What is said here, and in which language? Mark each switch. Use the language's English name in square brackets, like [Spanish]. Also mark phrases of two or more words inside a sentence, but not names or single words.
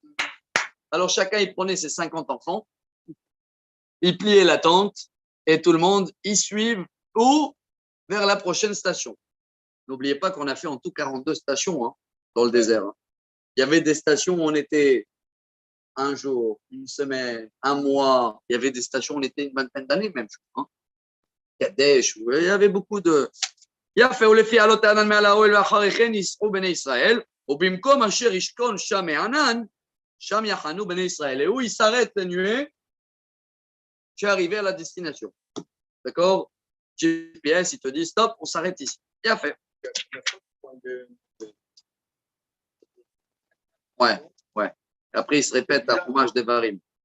[French] Alors chacun, il prenait ses 50 enfants, il pliait la tente et tout le monde y suivent ou vers la prochaine station. N'oubliez pas qu'on a fait en tout 42 stations dans le désert. Il y avait des stations où on était un jour, une semaine, un mois. Il y avait des stations où on était une vingtaine d'années même, je crois. Kadesh, il y avait beaucoup de... [Hebrew] יפה, ולפי עלות הענן מעל האוהל ואחרי כן ייסעו בני ישראל, ובמקום אשר ישכון שם הענן, שם יחנו בני ישראל. [French] Et où il s'arrête la nuée, tu es arrivé à la destination. D'accord? GPS, il te dit stop, on s'arrête ici. Yafé. Ouais. Après, il se répète à Chumash Devarim.